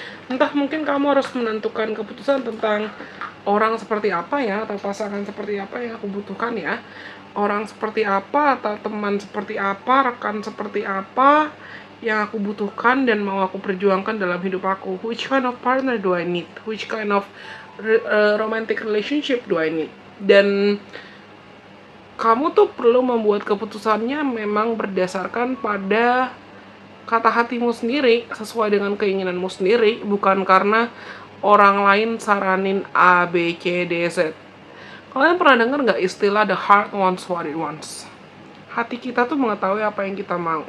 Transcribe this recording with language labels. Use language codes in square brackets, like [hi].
[id] Entah mungkin kamu harus menentukan keputusan tentang orang seperti apa ya, atau pasangan seperti apa yang aku butuhkan ya, orang seperti apa atau teman seperti apa, rekan seperti apa yang aku butuhkan dan mau aku perjuangkan dalam hidup aku. [en] Which kind of partner do I need? Which kind of romantic relationship do I need? [id] Dan kamu tuh perlu membuat keputusannya memang berdasarkan pada kata hatimu sendiri, sesuai dengan keinginanmu sendiri, bukan karena orang lain saranin A, B, C, D, Z. Kalian pernah dengar nggak istilah [en] the heart wants what it wants? [id] Hati kita tuh mengetahui apa yang kita mau.